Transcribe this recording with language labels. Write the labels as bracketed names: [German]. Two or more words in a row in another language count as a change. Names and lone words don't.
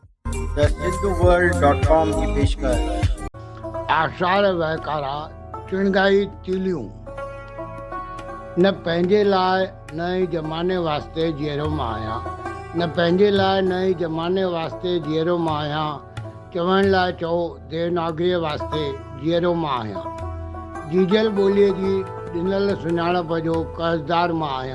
[Hindi] द सिंधुवर्ल्ड.com की पेशकश। [Sindhi] आषाढ़ वहकारा चिणगाई तीलियूं न पंहिंजे लाइ न ई ज़माने वास्ते जहिड़ो मां आहियां, न पंहिंजे लाइ न ई ज़माने वास्ते जहिड़ो मां आहियां। चवण लाइ चओ देवनागरीअ वास्ते जहिड़ो मां आहियां। जीजल ॿोलीअ जी ॾिनल सुञाणप जो कर्ज़दार मां आहियां।